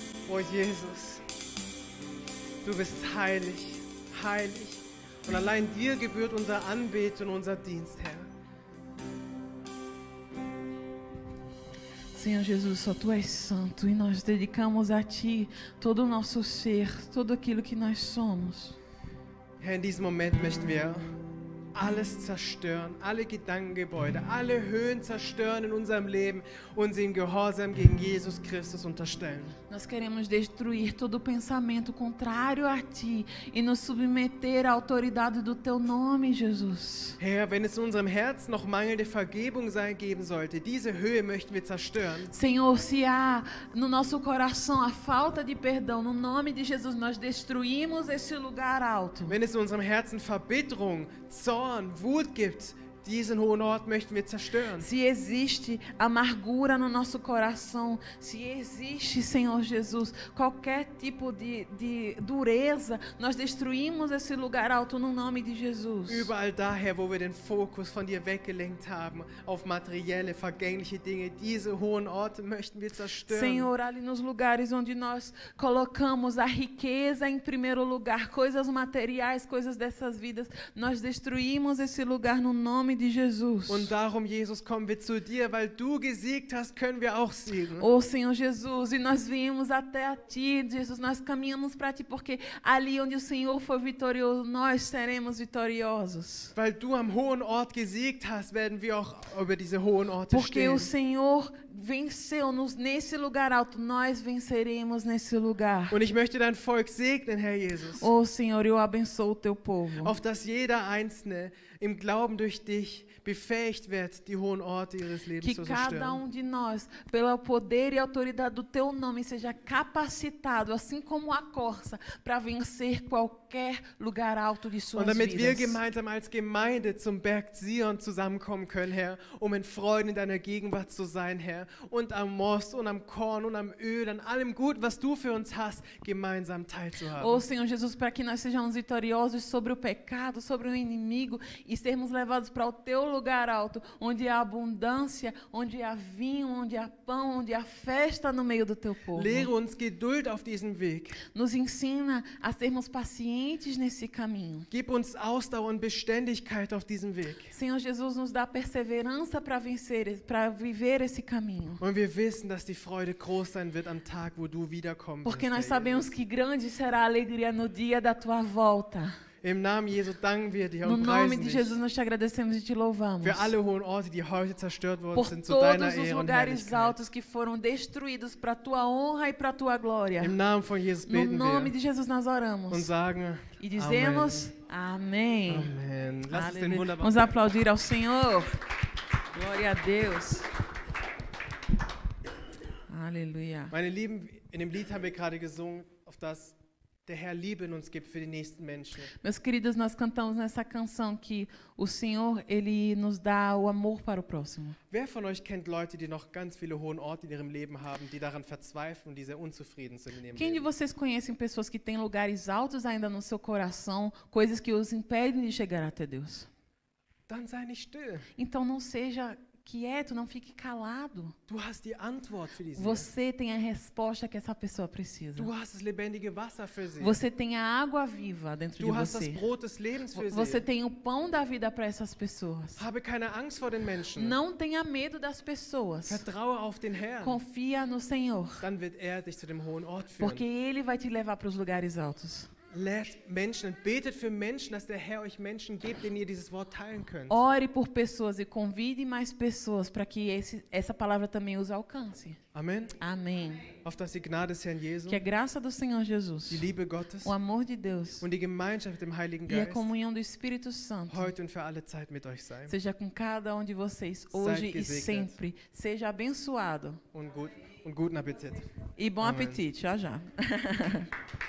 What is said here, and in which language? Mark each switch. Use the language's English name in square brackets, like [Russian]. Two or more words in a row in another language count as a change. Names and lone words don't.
[German] Oh Jesus, du bist heilig, heilig. Und allein dir gebührt unser Anbeten und unser Dienst, Herr. [Portuguese] Senhor Jesus, só Tu és santo e nós dedicamos a Ti todo o nosso ser, tudo aquilo que nós somos. [German] Herr, in diesem Moment möchten wir alles zerstören, alle Gedankengebäude, alle Höhen zerstören in unserem Leben und sie im Gehorsam gegen Jesus Christus unterstellen. [Portuguese] Nós queremos destruir todo pensamento contrário a Ti e nos submeter à autoridade do Teu nome, Jesus. [German] Herr, wenn es in unserem Herzen noch mangelnde Vergebung geben sollte, diese Höhe möchten wir zerstören. [Portuguese] Senhor, se há no nosso coração a falta de perdão, no nome de Jesus nós destruímos esse lugar alto. [German] Wenn es in unserem Herzen Verbitterung, Zorn, Wut gibt, diesen hohen Ort möchten wir zerstören. [Portuguese] Se existe amargura no nosso coração, se existe, Senhor Jesus, qualquer tipo de dureza, nós destruímos esse lugar alto no nome de Jesus. [German] Überall daher, wo wir den Fokus von dir weggelenkt haben, auf materielle, vergängliche Dinge, diese hohen Orte möchten wir zerstören. [Portuguese] Senhor, ali nos lugares onde nós colocamos a riqueza em primeiro lugar, coisas materiais, coisas dessas vidas, nós destruímos esse lugar no nome de Jesus. [German] Und darum, Jesus, kommen wir zu dir, weil du gesiegt hast, können wir auch siegen. [Portuguese] Oh, Senhor Jesus, e nós viemos até a Ti, Jesus, nós caminhamos para Ti, porque ali onde o Senhor foi vitorioso, nós seremos vitoriosos. [German] Weil du am hohen Ort gesiegt hast, werden wir auch über diese hohen Orte [Portuguese] Porque [German] stehen. [Portuguese] o Senhor venceu-nos nesse lugar alto, nós venceremos nesse lugar. [German] Und ich möchte dein Volk segnen, Herr Jesus, [Portuguese] Oh, Senhor, eu abençoo o Teu povo. [German] auf dass jeder Einzelne im Glauben durch dich befähigt wird, die hohen Orte ihres Lebens [Portuguese] Que [German] zu [Portuguese] cada [German] zerstören. [Portuguese] de nós, pelo poder e autoridade do Teu nome, seja capacitado, assim como a corça, para vencer qualquer lugar alto de suas [German] Und damit wir [Portuguese] vidas. [German] gemeinsam als Gemeinde zum Berg Zion zusammenkommen können, Herr, um in Freude in deiner Gegenwart zu sein, Herr, und am Most und am Korn und am Öl, an allem Gut, was du für uns hast, gemeinsam teilzuhaben. [Portuguese] Oh, Senhor Jesus, para que nós sejamos vitoriosos sobre o pecado, sobre o inimigo e sermos levados para o Teu lugar alto, onde há abundância, onde há vinho, onde há pão, onde há festa no meio do Teu povo. [German] Lehre uns Geduld auf diesem Weg. [Portuguese] Nos ensina a sermos pacientes nesse caminho. [German] Gib uns Ausdauer und Beständigkeit auf diesem Weg. [Portuguese] Senhor Jesus, nos dá perseverança para vencer, para viver esse caminho. [German] Und wir wissen, dass die Freude groß sein wird am Tag, wo du wiederkommen [Portuguese] Porque [German] wirst, [Portuguese] nós [German] Herr [Portuguese] sabemos [German] Jesus. [Portuguese] que grande será a alegria no dia da Tua volta. [German] Im Namen Jesu danken wir dir [Portuguese] No [German] und [Portuguese] nome [German] preisen [Portuguese] de [German] dich [Portuguese] Jesus, nós te agradecemos e te louvamos. [German] für alle hohen Orte, die heute zerstört worden [Portuguese] Por [German] sind, zu deiner [Portuguese] todos os [German] Ehre und [Portuguese] lugares [German] Herrlichkeit. [Portuguese] altos que foram destruídos para a Tua honra e para a Tua glória. [German] Im Namen von Jesus [Portuguese] No [German] beten [Portuguese] nome [German] wir [Portuguese] de Jesus nós [German] und [Portuguese] oramos. [German] sagen [Portuguese] E dizemos amém. [German] Amen. Lass uns den [Portuguese] Aleluia. [German] wunderbaren [Portuguese] Vamos aplaudir ao Senhor. Glória a Deus. Aleluia. [German] Meine Lieben, in dem Lied haben wir gerade gesungen, auf das der Herr Liebe in uns gibt für die nächsten Menschen. [Portuguese] Meus queridos, nós cantamos nessa canção que o Senhor, Ele nos dá o amor para o próximo. [German] Wer von euch kennt Leute, die noch ganz viele hohen Orte in ihrem Leben haben, die daran verzweifeln, die sehr unzufrieden sind in ihrem [Portuguese] Quem de [German] Leben? [Portuguese] vocês conhecem pessoas que têm lugares altos ainda no seu coração, coisas que os impedem de chegar até Deus? [German] Dann sei nicht still. [Portuguese] Então não seja quieto, não fique calado. [German] Du hast die Antwort für diese. [Portuguese] Você tem a resposta que essa pessoa precisa. [German] Du hast das lebendige Wasser für sie. [Portuguese] Você tem a água viva dentro de [German] Du hast das [Portuguese] você. [German] Brot des Lebens für [Portuguese] Você [German] sie. [Portuguese] tem o pão da vida para essas pessoas. [German] Habe keine Angst vor den Menschen. [Portuguese] Não tenha medo das pessoas. [German] Vertraue auf den Herrn. [Portuguese] Confia no Senhor, [German] Dann wird er dich zu dem hohen Ort führen. [Portuguese] porque Ele vai te levar para os lugares altos. [German] Lädt Menschen und betet für Menschen, dass der Herr euch Menschen gibt, denen ihr dieses Wort teilen könnt. [Portuguese] Ore por pessoas e convide mais pessoas para que essa palavra também os alcance. [German] Amen. [Portuguese] Amém. [German] Auf dass die Gnade des Herrn Jesu, [Portuguese] Que a graça do Senhor Jesus, [German] die Liebe Gottes [Portuguese] o amor de Deus [German] und die Gemeinschaft mit dem Heiligen [Portuguese] e a [German] Geist [Portuguese] comunhão do Espírito Santo [German] heute und für alle Zeit mit euch sei. [Portuguese] seja com cada um de vocês, hoje e [German] gesegnet. [Portuguese] sempre. Seja abençoado. [German] Und guten Appetit. [Portuguese] E bom Amém. apetite. Já, já.